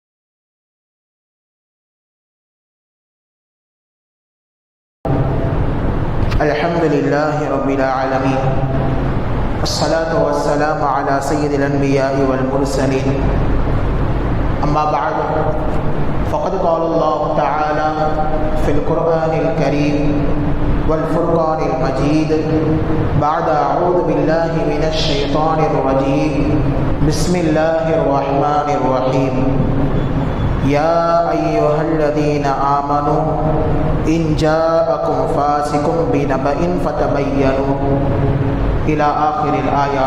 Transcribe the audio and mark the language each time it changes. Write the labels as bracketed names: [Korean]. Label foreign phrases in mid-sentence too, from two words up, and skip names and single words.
[Arabic] الحمد لله رب العالمين. والصلاة والسلام على سيد الأنبياء والمرسلين. أما بعد. فقد قال الله تعالى في القرآن الكريم والفرقان المجيد بعد أعوذ بالله من الشيطان الرجيم بسم الله الرحمن الرحيم يا أيها الذين آمنوا إن جاءكم فاسق بنبأ فتبينوا إلى آخر الآية.